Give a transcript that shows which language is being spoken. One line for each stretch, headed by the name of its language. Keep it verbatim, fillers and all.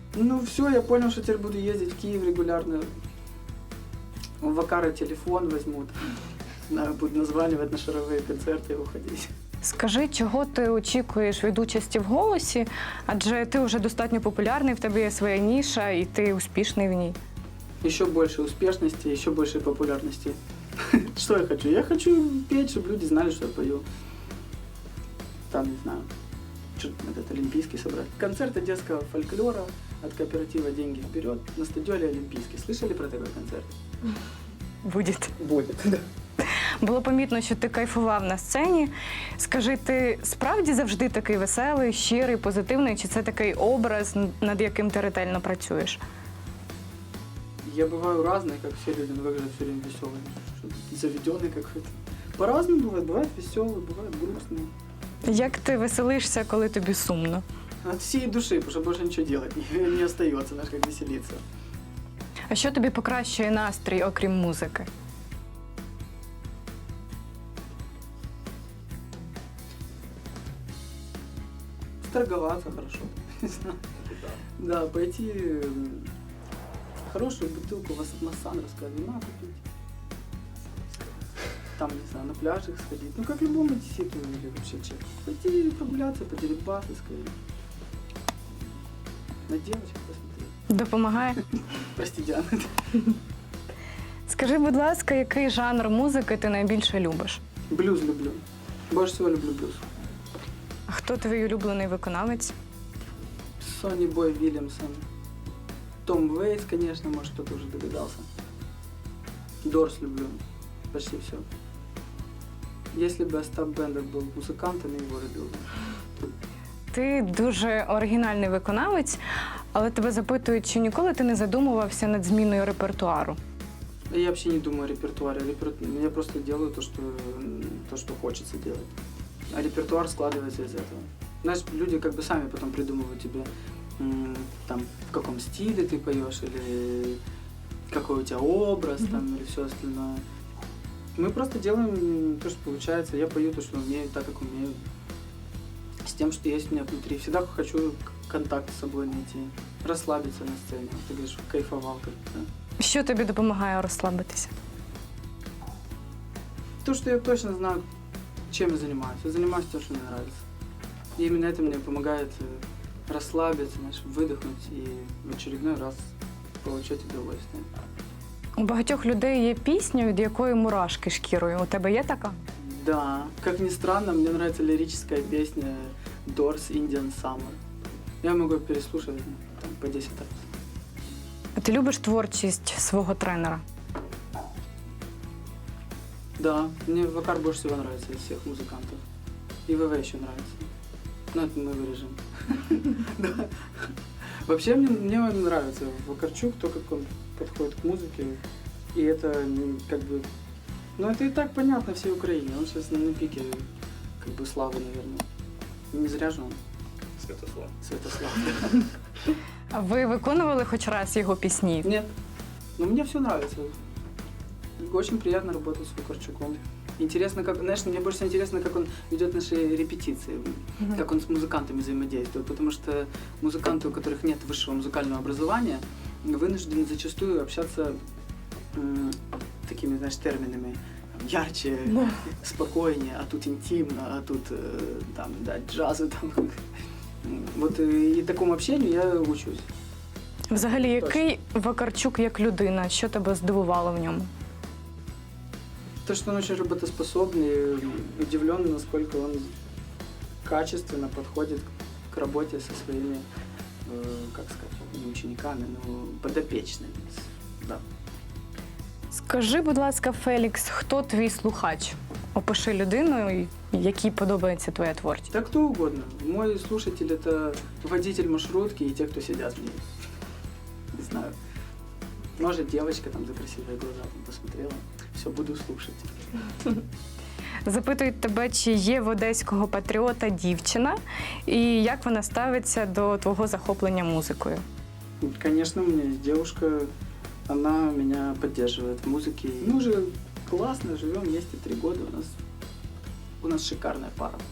Ukrainian: Ну все, я зрозумів, що тепер буду їздити в Київ регулярно. В Вакара телефон візьмуть. Будуть названювати на шарові концерти і виходити. Скажи, чого ти очікуєш від участі в «Голосі», адже ти вже достатньо популярний, в тебе є своя ніша і ти успішний в ній.
Russian: Еще больше успешности, еще больше популярности. Что я хочу? Я хочу петь, чтобы люди знали, что я пою. Там, не знаю, что-то этот олимпийский собрать. Концерты детского фольклора от кооператива «Деньги вперед» на стадионе Олимпийский. Слышали про такой концерт? Будет. Будет, да.
Ukrainian: Було помітно, що ти кайфував на сцені. Скажи, ти справді завжди такий веселий, щирий, позитивний, чи це такий образ, над яким ти ретельно працюєш?
Russian: Я бываю разный, как все люди, но выгляжу все время веселый, заведенный какой-то. По-разному бывает, бывает веселый, бывает грустный.
Ukrainian: Як ти веселишся, коли тобі сумно?
Russian: От всей души, потому что больше ничего делать не, не остается, знаешь, как веселиться.
Ukrainian: А що тобі покращує настрій, окрім музики?
Russian: Торговаться хорошо. Да, пойти... Хорошую бутылку массандровского вина купить. Там, не знаю, на пляжах сходить. Ну, как любому десяту или вообще человеку. Пойти прогуляться, подерибаться, сказать. На девочек посмотреть.
Ukrainian: Допомагає? Прости, Діана. Скажи, будь ласка, який жанр музики ти найбільше любиш?
Russian: Блюз люблю.
Ukrainian: Більше всього люблю блюз. А хто твій улюблений виконавець? Соні Бой Вільямсон.
Russian: Том Вейтс, конечно, может, кто-то уже догадался. Дорс люблю. Почти все. Если бы Остап Бендер был музыкантом, я его любил.
Ukrainian: Ти дуже оригінальний виконавець, але тебе запитують, чи ніколи ти не задумувався над зміною репертуару?
Russian: Я вообще не думаю о репертуаре. Репер... Я просто делаю то что... то, что хочется делать. А репертуар складывается из этого. Знаешь, люди как бы сами потом придумывают тебе там, в каком стиле ты поешь, или какой у тебя образ, mm-hmm. там, или все остальное. Мы просто делаем то, что получается. Я пою то, что умею, так, как умею. С тем, что есть у меня внутри. Всегда хочу контакт с собой найти, расслабиться на сцене. Ты говоришь, кайфовал как-то. Да?
Ukrainian: Що тобі допомагає розслабитися?
Russian: То, что я точно знаю, чем я занимаюсь. Я занимаюсь тем, что мне нравится. И именно это мне помогает расслабиться, знаешь, выдохнуть и в очередной раз получать удовольствие.
Ukrainian: У багатьох людей є пісня, від якої мурашки шкірою. У тебе є така?
Russian: Да. Как ни странно, мне нравится лирическая песня Doors Indian Summer. Я могу переслушать там, по десять раз.
Ukrainian: А ти любиш творчість свого тренера?
Russian: Да. Мне Вакар больше всего нравится из всех музыкантов. И ВВ еще нравится. Ну, это мы вырежем. Да. Вообще, мне, мне нравится Вакарчук, то, как он подходит к музыке. И это как бы... Ну, это и так понятно всей Украине. Он сейчас на пике как бы славы, наверное. Не зря же он. Святослав. Святослав.
Ukrainian: А ви виконували хоч раз його пісні?
Russian: Нет. Ну, мне все нравится. Очень приятно работать с Вакарчуком. Интересно, как, знаешь, мне больше интересно, как он ведет наши репетиции, mm-hmm. как он с музыкантами взаимодействует, потому что музыканты, у которых нет высшего музыкального образования, вынуждены зачастую общаться м, такими, знаешь, терминами ярче, mm-hmm. спокойнее, а тут интимно, а тут э, там, да, джазу, там. Вот и, и такому общению я учусь.
Ukrainian: Взагалі, який Вакарчук як людина? Що тебе здивувало в ньому?
Russian: То, что он очень работоспособный, удивлен, насколько он качественно подходит к работе со своими, э, как сказать, не учениками, но подопечными. Да.
Ukrainian: Скажи, будь ласка, Фелікс, хто твій слухач? Опиши людину, якій подобається твоя творчість.
Russian: Да кто угодно. Мой слушатель – это водитель маршрутки и те, кто сидят в ней. Не знаю. Может, девочка там за красивые глаза там посмотрела. Все, буду слушать.
Ukrainian: запитують тебе, чи є в одеського патріота дівчина, і як вона ставиться до твого захоплення музикою.
Russian: Конечно, у меня есть девушка, она меня поддерживает в музыке. Мы уже классно живем вместе три года, у нас, у нас шикарная пара.